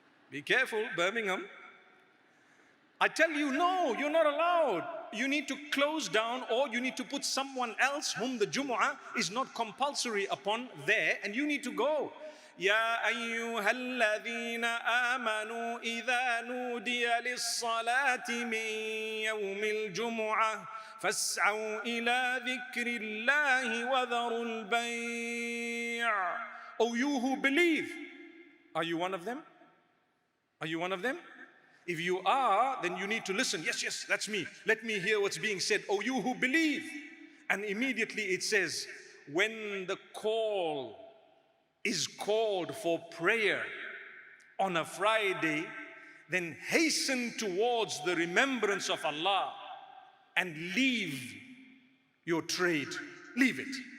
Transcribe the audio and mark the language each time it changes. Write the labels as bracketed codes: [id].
[en] Be careful, Birmingham. I tell you, no, you're not allowed. You need to close down, or you need to put someone else whom the Jumu'ah is not compulsory upon there, and you need to go. [ar] يا أيها الذين آمنوا إذا نودي للصلاة من يوم الجمعة فاسعوا إلى ذكر الله وذروا البيع. [en] O you who believe, are you one of them? Are you one of them? If you are, then you need to listen. Yes, yes, that's me. Let me hear what's being said. Oh, you who believe. And immediately it says, when the call is called for prayer on a Friday, then hasten towards the remembrance of Allah and leave your trade. Leave it.